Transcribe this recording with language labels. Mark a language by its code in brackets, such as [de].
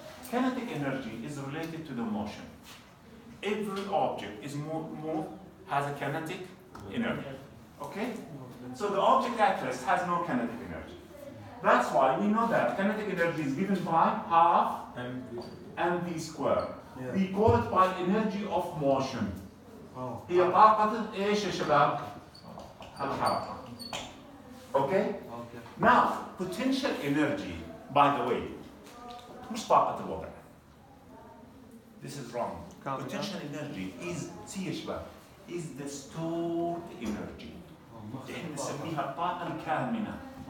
[en] Kinetic energy is related to the motion. Every object is has a kinetic energy. Okay? So the object at rest has no kinetic energy. That's why we know that kinetic energy is given by half mv squared. We call it by energy of motion. [ar] هي طاقة ايش يا شباب؟ الحركة. [en] Okay? Now, potential energy, by the way, [ar] مش طاقة الوضع. [en] This is wrong. Potential energy is [ar] سي يا شباب [en] is the stored energy. [ar] احنا نسميها الطاقة الكامنة.